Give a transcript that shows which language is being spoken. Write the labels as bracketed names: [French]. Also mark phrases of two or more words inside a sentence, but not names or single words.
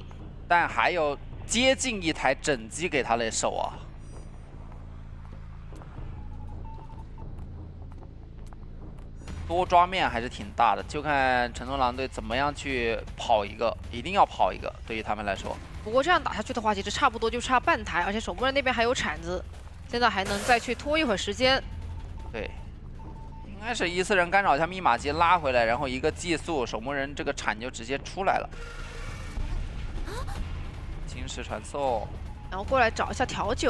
[Chinese] 但还有接近一台整机给他来守啊。多抓面还是挺大的，就看成都狼队怎么样去跑一个，一定要跑一个，对于他们来说。不过这样打下去的话，其實差不多就差半台，而且守墓人那邊還有鏟子，現在還能再去拖一會兒時間。對，應該是14人干擾一下密碼機拉回來，然後一個寄速，守墓人這個鏟就直接出來了。侵蝕傳送，然後過來找一下調酒，